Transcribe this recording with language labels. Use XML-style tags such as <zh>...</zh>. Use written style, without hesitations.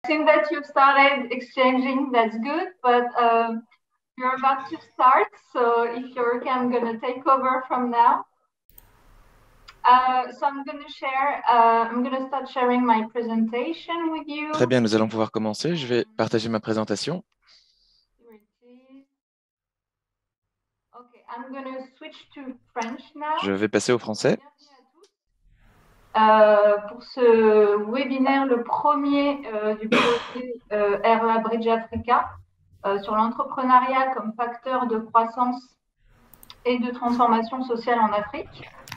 <en>think that you've started exchanging, that's good, but you're about to start, so if you're okay, I'm going to take over from now. So I'm going to start sharing my presentation with you.</en> <fr>Très bien, nous allons pouvoir commencer. Je vais partager ma présentation.</fr> <en>Okay, I'm going to switch to French now.</en> <fr>Je vais passer au français. Pour ce webinaire, le premier du projet REA Bridge Africa sur l'entrepreneuriat comme facteur de croissance et de transformation sociale en Afrique.</fr>